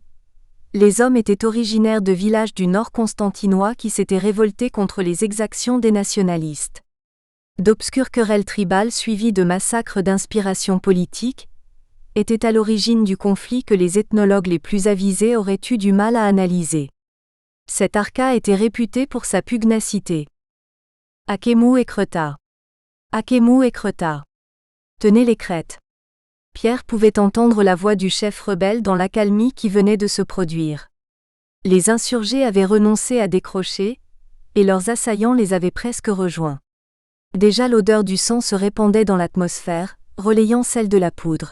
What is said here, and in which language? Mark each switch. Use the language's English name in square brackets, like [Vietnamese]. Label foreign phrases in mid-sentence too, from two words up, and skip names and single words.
[French] Les hommes étaient originaires de villages du nord constantinois qui s'étaient révoltés contre les exactions des nationalistes. D'obscures querelles tribales suivies de massacres d'inspiration politique étaient à l'origine du conflit que les ethnologues les plus avisés auraient eu du mal à analyser. Cet Arca était réputé pour sa pugnacité. Akemu écreta. Akemu écreta. Tenez les crêtes. Pierre pouvait entendre la voix du chef rebelle dans l'accalmie qui venait de se produire. Les insurgés avaient renoncé à décrocher, et leurs assaillants les avaient presque rejoints. Déjà l'odeur du sang se répandait dans l'atmosphère, relayant celle de la poudre.